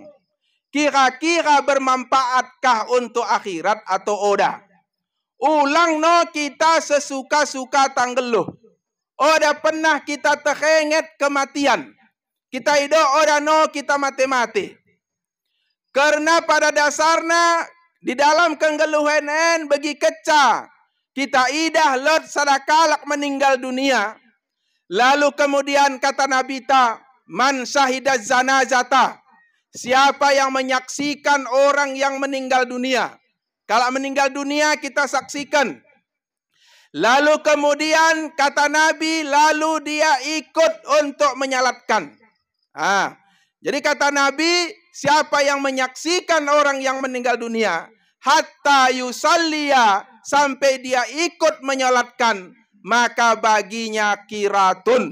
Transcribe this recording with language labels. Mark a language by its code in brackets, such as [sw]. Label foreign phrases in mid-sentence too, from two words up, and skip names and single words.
[id] Kira-kira bermanfaatkah untuk akhirat atau oda. [btz] Ulang no kita sesuka-suka tanggeluh. [id] Oda pernah kita teringat kematian. Kita hidup orang no kita mati-mati. Karena pada dasarnya di dalam kenggeluhan bagi keca kita idah lot sadakalak meninggal dunia. Lalu kemudian kata Nabi ta, [ar] من شهد الجنازة. [id] Siapa yang menyaksikan orang yang meninggal dunia. Kalau meninggal dunia kita saksikan. Lalu kemudian kata Nabi, lalu dia ikut untuk menyalatkan. Jadi kata Nabi, siapa yang menyaksikan orang yang meninggal dunia, [ar] حتى يصلي, [id] sampai dia ikut menyalatkan, maka baginya kiratun.